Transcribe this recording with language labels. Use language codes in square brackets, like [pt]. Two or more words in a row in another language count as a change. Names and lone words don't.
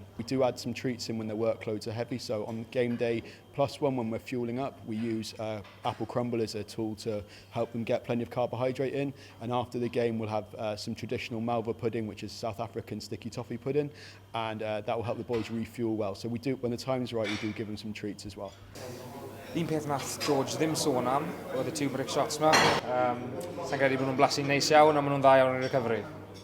[en] We do add some treats in when their workloads are heavy, so on game day +1 when we're fueling up, we use apple crumble as a tool to help them get plenty of carbohydrate in, and after the game we'll have some traditional malva pudding, which is South African sticky toffee pudding, and that will help the boys refuel well. So we do, when the time's right, we do give them some treats as well. [cy] Un peth nath George ddim sôn am oedd y [en] two brick shots [cy] yma. Sa'n credu bod nhw'n blasu'n neis iawn, a maen nhw'n dda iawn yn recovery.